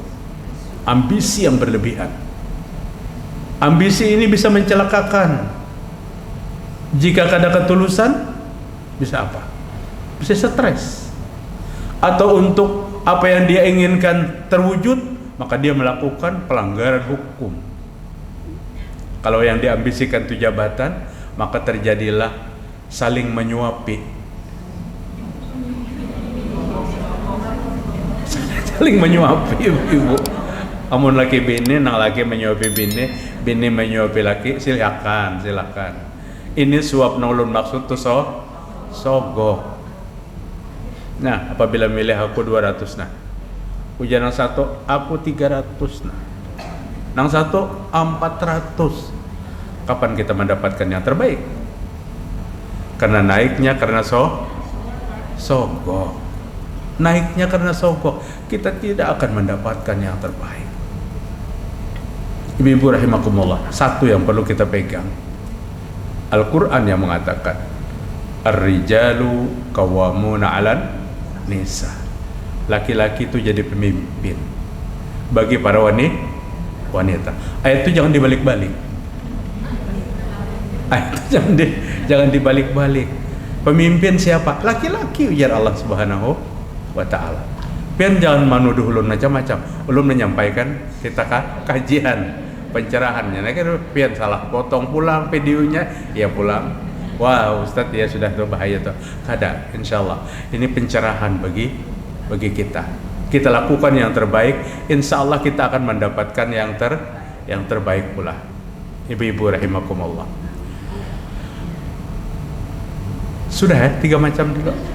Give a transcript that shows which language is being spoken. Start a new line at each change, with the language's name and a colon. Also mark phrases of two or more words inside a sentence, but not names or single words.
Indonesian: Ambisi yang berlebihan. Ambisi ini bisa mencelakakan. Jika ada ketulusan, bisa apa? Bisa stres. Atau untuk apa yang dia inginkan terwujud, maka dia melakukan pelanggaran hukum. Kalau yang diambisikan itu jabatan, maka terjadilah saling menyuapi. saling menyuapi ibu.
Banjar: Amun laki bini, nang laki menyuapi bini, bini menyuapi laki, silakan. Ini suap nang ulun maksud tuh sogok. Nah, apabila milih aku 200 nah. Ujian nang satu aku 300 nah. Nang satu 400.
Indonesian: Kapan kita mendapatkan yang terbaik? Karena naiknya karena sogok. Naiknya karena sogok, kita tidak akan mendapatkan yang terbaik. Ibu-ibu rahimakumullah, satu yang perlu kita pegang, Al-Quran yang mengatakan
Arabic: Ar-rijalu qawwamuna 'alan nisa.
Indonesian: Laki-laki itu jadi pemimpin bagi para wanita. Ayat itu jangan dibalik-balik. Ayat itu jangan dibalik-balik. Pemimpin siapa? Laki-laki, ujar Allah
Arabic: Subhanahu wa ta'ala.
Banjar: Pian jangan manuduh ulun macam-macam. Ulun menyampaikan kita kajian pencerahannya. Nah, pian salah potong pulang videonya, ya pulang. Wah, Ustadz ya sudah tuh bahaya tuh. Kada, insyaallah ini pencerahan bagi kita.
Indonesian: Kita lakukan yang terbaik, insyaallah kita akan mendapatkan yang terbaik pula. Ibu-ibu rahimakumullah. Sudah ya, 3 macam dulu.